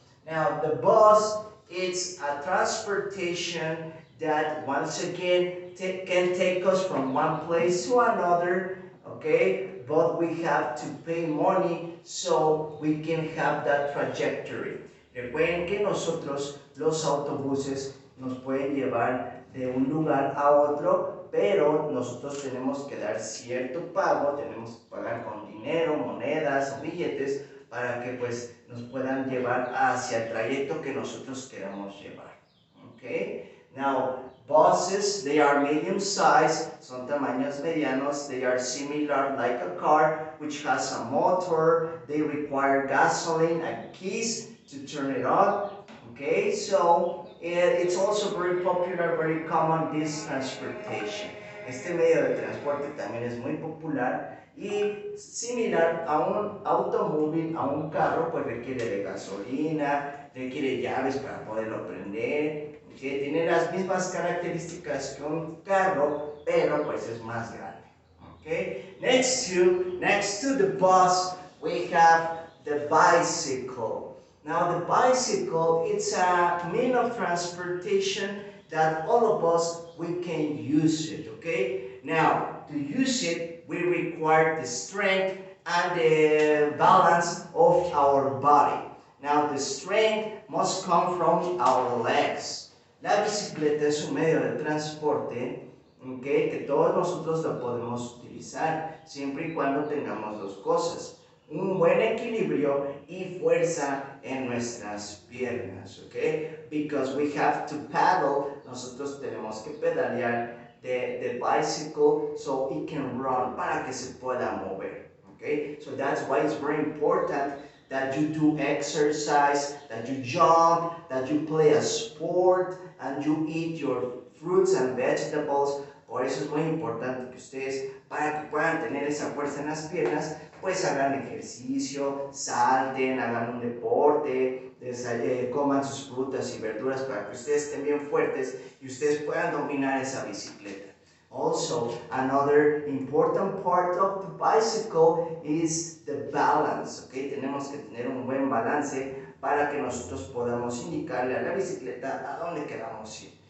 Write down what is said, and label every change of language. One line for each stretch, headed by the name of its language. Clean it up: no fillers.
English: Now, the bus, it's a transportation that once again can take us from one place to another, okay? But we have to pay money so we can have that trajectory.
Spanish: Recuerden que nosotros, los autobuses, nos pueden llevar de un lugar a otro, pero nosotros tenemos que dar cierto pago, tenemos que pagar con dinero, monedas o billetes para que pues nos puedan llevar hacia el trayecto que nosotros queramos llevar.
English: Okay? Now, buses, they are medium size,
Spanish: son tamaños medianos,
English: they are similar like a car, which has a motor, they require gasoline and keys to turn it on. Okay, so it's also very popular, very common, this transportation.
Spanish: Este medio de transporte también es muy popular y similar a un automóvil, a un carro, pues requiere de gasolina, requiere llaves para poderlo prender, ¿okay? Tiene las mismas características que un carro, pero pues es más grande.
English: Okay? Next to the bus, we have the bicycle. Now the bicycle, it's a mean of transportation that all of us, we can use it, okay? Now, to use it, we require the strength and the balance of our body. Now, the strength must come from our legs.
Spanish: La bicicleta es un medio de transporte, okay, que todos nosotros lo podemos utilizar, siempre y cuando tengamos dos cosas. Un buen equilibrio y fuerza en nuestras piernas, okay?
English: Because we have to paddle,
Spanish: nosotros tenemos que pedalear
English: the bicycle so it can run,
Spanish: para que se pueda mover,
English: okay? So that's why it's very important that you do exercise, that you jump, that you play a sport, and you eat your fruits and vegetables.
Spanish: Por eso es muy importante que ustedes, para que puedan tener esa fuerza en las piernas, pues hagan ejercicio, salten, hagan un deporte, coman sus frutas y verduras para que ustedes estén bien fuertes y ustedes puedan dominar esa bicicleta.
English: Also, another important part of the bicycle is the balance, okay?
Spanish: Tenemos que tener un buen balance para que nosotros podamos indicarle a la bicicleta a dónde queramos ir.